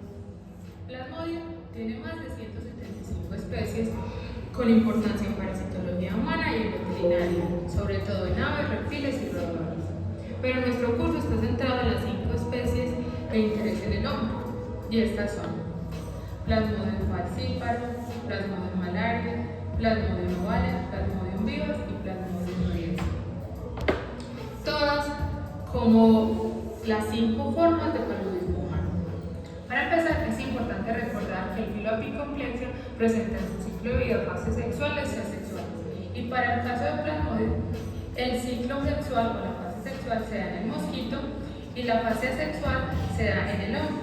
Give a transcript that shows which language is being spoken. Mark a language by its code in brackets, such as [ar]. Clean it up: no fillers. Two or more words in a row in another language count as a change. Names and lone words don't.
[es] Plasmodium tiene más de 175 especies con importancia en parasitología humana y en veterinaria, sobre todo en aves, reptiles y roedores. Pero nuestro curso está centrado en las 5 especies de interés en el hombre, y estas son Plasmodium falciparum, Plasmodium malaria, Plasmodium ovale, Plasmodium vivax y Plasmodium riensis. Todas como las 5 formas de paludismo humano. Para empezar, es importante recordar que el filo Apicomplexia presenta en su ciclo de vida fases sexuales y asexuales, y para el caso de Plasmodium, el ciclo sexual o la fase sexual se da en el mosquito y la fase asexual se da en el hombre.